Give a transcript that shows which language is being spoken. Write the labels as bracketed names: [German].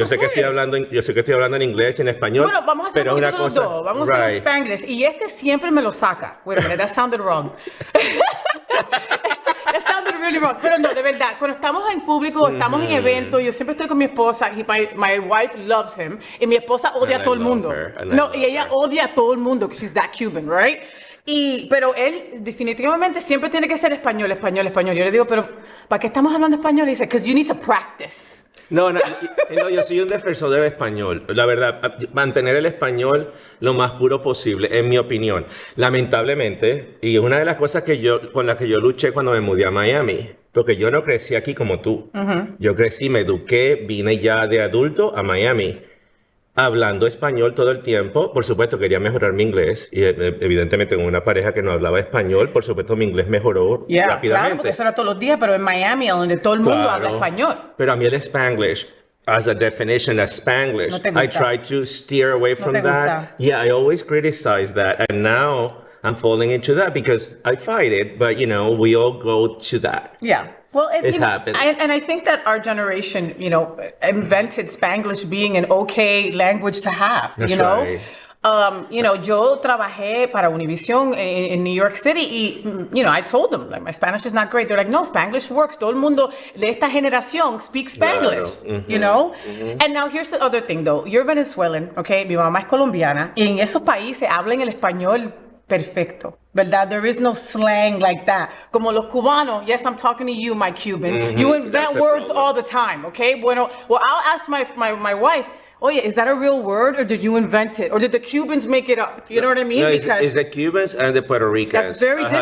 [Spanish] yo sé que estoy hablando en inglés y en español. Bueno, vamos a hacer un poquito de los dos. Vamos a hacer Spanglish. Y este siempre me lo saca. [English] Wait a minute, that sounded wrong. That sounded really wrong. [Spanish] Pero no, de verdad, cuando estamos en público, estamos en eventos, yo siempre estoy con mi esposa, y [English] my wife loves him, [Spanish] y mi esposa odia a todo el mundo. No, y ella odia a todo el mundo, [English] because she's that Cuban, right? [Spanish] Pero él definitivamente siempre tiene que ser español. Yo le digo, pero ¿para qué estamos hablando español? Y dice, [English] because you need to practice. [Spanish] No, yo soy un defensor del español. La verdad, mantener el español lo más puro posible, en mi opinión. Lamentablemente, y es una de las cosas con las que yo luché cuando me mudé a Miami, porque yo no crecí aquí como tú. Yo crecí, me eduqué, vine ya de adulto a Miami, hablando español todo el tiempo. Por supuesto, quería mejorar mi inglés. Y evidentemente, con una pareja que no hablaba español, por supuesto, mi inglés mejoró rápidamente. Claro, porque eso era todos los días, pero en Miami, donde todo el mundo habla español. Pero a mí el [English] Spanglish, as a definition of Spanglish, I try to steer away from that. Yeah, I always criticize that. And now I'm falling into that because I fight it, but, we all go to that. Yeah. Well, it happens. And I think that our generation, invented Spanglish being an okay language to have, That's right. [Spanish] Yo trabajé para Univision [English] in New York City y, I told them, like, my Spanish is not great. They're like, no, Spanglish works. [Spanish] Todo el mundo de esta generación [English] speaks Spanglish, And now here's the other thing, though. You're Venezuelan, okay? [Spanish] Mi mamá es colombiana y en esos países hablan el español perfecto, ¿verdad? [English] There is no slang like that. [Spanish] Como los cubanos, [English] yes, I'm talking to you, my Cuban. You invent words all the time, okay? Well, I'll ask my wife, oye, is that a real word, or did you invent it? Or did the Cubans make it up? You know what I mean? No, it's the Cubans and the Puerto Ricans. That's very difficult.